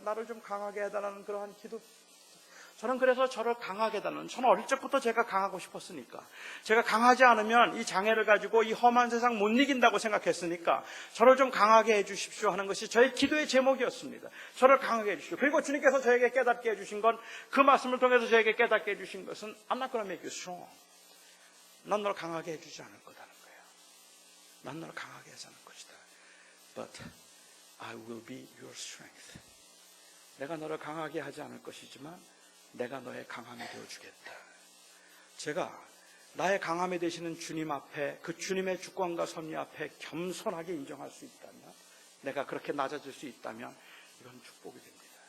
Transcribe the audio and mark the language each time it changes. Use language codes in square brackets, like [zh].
[ko] 나를 좀 강하게 해달라는 그러한 기도. 저는 그래서 저를 강하게 해달라는, 저는 어릴 적부터 제가 강하고 싶었으니까, 제가 강하지 않으면 이 장애를 가지고 이 험한 세상 못 이긴다고 생각했으니까 저를 좀 강하게 해주십시오 하는 것이 저의 기도의 제목이었습니다. 저를 강하게 해주십시오. 그리고 주님께서 저에게 깨닫게 해주신 건, 그 말씀을 통해서 저에게 깨닫게 해주신 것은 [en] I'm not gonna make you strong. [ko] 난 너를 강하게 해주지 않을 거다는 거예요. 난 너를 강하게 하지 않을 것이다. [en] But I will be your strength. [ko] 내가 너를 강하게 하지 않을 것이지만 내가 너의 강함이 되어주겠다. 제가 나의 강함이 되시는 주님 앞에, 그 주님의 주권과 섭리 앞에 겸손하게 인정할 수 있다면, 내가 그렇게 낮아질 수 있다면 이건 축복이 됩니다.